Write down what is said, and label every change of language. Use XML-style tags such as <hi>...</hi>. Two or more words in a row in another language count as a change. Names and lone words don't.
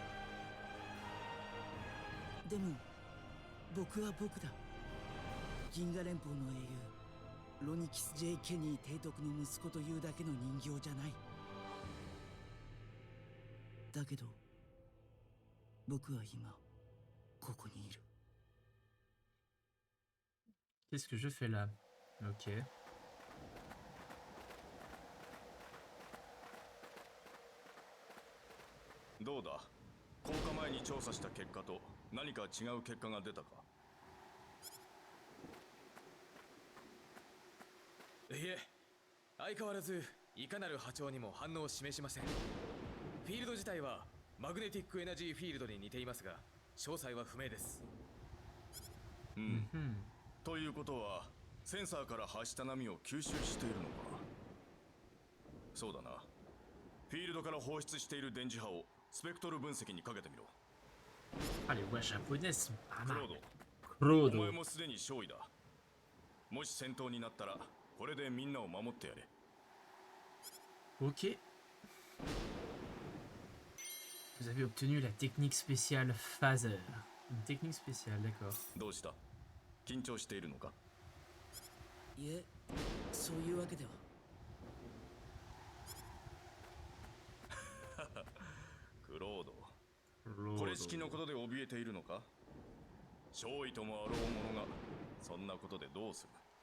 <ja>でも僕は僕だ。銀河連邦の英雄ロニキス・J・ケニー提督の息子というだけの人形じゃない。だけど僕は今ここにいる。</ja> <fr>Qu'est-ce que je fais là? Ok.</fr> <ja>どうだ降下前に調査した結果と何か違う結果が出たか。いえ、相変わらずいかなる波長にも反応を示しません。フィールド自体はマグネティックエナジーフィールドに似ていますが詳細は不明です。ということはセンサーから発した波を吸収しているのか。そうだな。フィールドから放出している電磁波をスペクトル分析にかけてみろ。</ja> <fr>Ah, les voix japonaises sont pas</fr> <ja>クロ</ja> <fr>mal.</fr> <ja>ード、お前 Claude. もすでに勝利だ。もし戦闘になったらこれでみんなを守ってやれ。</ja> <fr>Ok. Vous avez obtenu la technique spéciale Phaser. Une technique spéciale, d'accord.</fr> <ja>どうした緊張しているのかいえそういうわけでは。クロードこれ式のことで怯えているのか少尉ともあろう者がそんなことでどうする</ja>